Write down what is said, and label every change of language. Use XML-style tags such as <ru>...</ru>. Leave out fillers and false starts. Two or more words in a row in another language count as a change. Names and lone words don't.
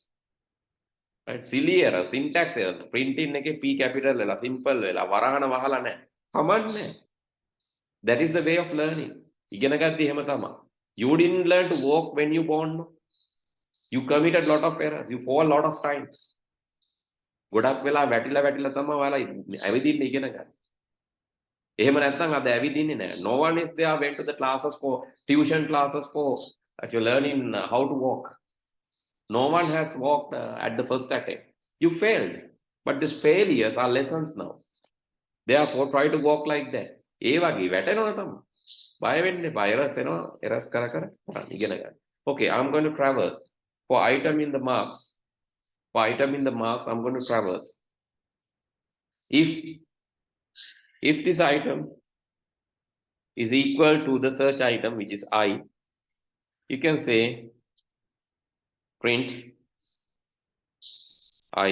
<en>Right? Silly errors, syntax errors, printing P capital, simple,</en> <si>වැරදි වෙලා නේ. Samanne.</si> <en>That is the way of learning. You didn't learn to walk when you born. You committed a lot of errors. You fall a lot of times.</en> <si>ගොඩක් වෙලා වැටිලා තමයි ඔයාලා ඇවිදින්න ඉගෙන ගන්න. එහෙම නැත්නම් අද ඇවිදින්නේ නැහැ.</si> <en>No one is there went to the classes for tuition classes for actually learning how to walk. No one has walked at the first attempt. You failed. But these failures are lessons now. Therefore try to walk like that.</en> <si>ඒ වගේ වැටෙනවා තමයි. බය වෙන්න එපා. errors එනවා. errors කර ඉගෙන ගන්න.</si> <en>Okay, I'm going to traverse for item in the marks. For item in the marks, I'm going to traverse. If this item is equal to the search item, which is I, you can say print I.</en>